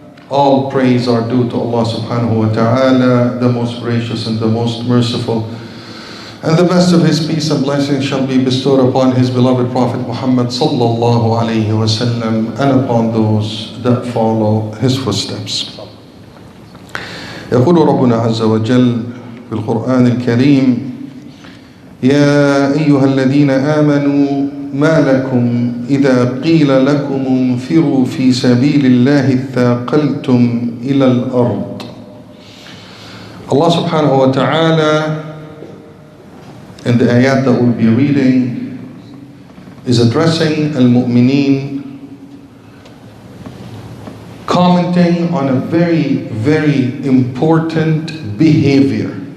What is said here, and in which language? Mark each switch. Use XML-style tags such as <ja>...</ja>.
<en>All praise are due to Allah subhanahu wa ta'ala, the most gracious and the most merciful. And the best of His peace and blessings shall be bestowed upon His beloved Prophet Muhammad sallallahu alayhi wa sallam, and upon those that follow his footsteps.</en> <ar>يقول ربنا عز وجل في القرآن الكريم: يا أيها الذين آمنوا ما لكم إذا قيل لكم انفروا في سبيل الله اثاقلتم إلى الأرض.</ar> <en>Allah subhanahu wa ta'ala, in the ayat that we'll be reading, is addressing al-mu'mineen, commenting on a very, very important behavior.</en>